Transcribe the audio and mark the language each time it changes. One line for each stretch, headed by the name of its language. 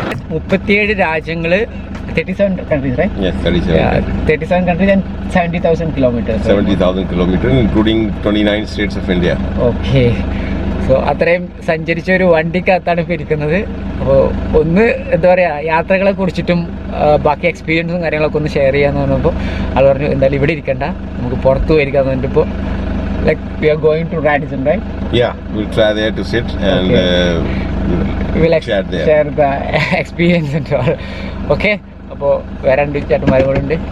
Malayalam: 37 രാജ്യങ്ങൾ,
English: 37 countries, right? Yes, 37. Yeah, 37 countries and 70,000 kilometers. 70,000 kilometers, including 29 states of India. Okay.
Malayalam: So അത്രയും സഞ്ചരിച്ച ഒരു വണ്ടിക്കകത്താണ് ഇപ്പോൾ ഇരിക്കുന്നത്. അപ്പോൾ ഒന്ന് എന്താ പറയുക, യാത്രകളെ കുറിച്ചിട്ടും ബാക്കി എക്സ്പീരിയൻസും കാര്യങ്ങളൊക്കെ ഒന്ന് ഷെയർ ചെയ്യാമെന്ന് പറഞ്ഞപ്പോൾ ആൾ പറഞ്ഞു എന്തായാലും ഇവിടെ ഇരിക്കണ്ട, നമുക്ക് പുറത്ത് പോയിരിക്കാന്ന് പറഞ്ഞിട്ട് ഇപ്പോൾ
English: like we are going to Radisson, right? Yeah, we'll try there to sit and we will share the experience and all.
Malayalam: Okay, അപ്പോൾ വേറെ രണ്ട് ചേട്ടന്മാരും കൂടെ ഉണ്ട്.